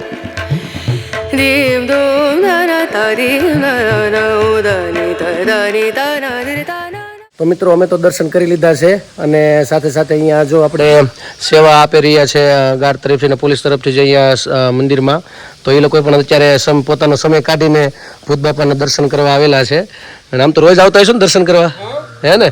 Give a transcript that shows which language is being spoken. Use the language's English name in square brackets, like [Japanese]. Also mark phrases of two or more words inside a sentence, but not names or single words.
[Gujarati] dim dum da na da dim da na da ni da na di da na. તો મિત્રો અમે તો દર્શન કરી લીધા છે અને સાથે સાથે અહીંયા જો આપણે સેવા આપી રહ્યા છે ગાર્ડ તરફથી અને પોલીસ તરફથી જે અહીંયા મંદિરમાં, તો એ લોકો પણ અત્યારે પોતાનો સમય કાઢીને ભૂત બાપાના દર્શન કરવા આવેલા છે. અને આમ તો રોજ આવતા હશો ને દર્શન કરવા, હે ને?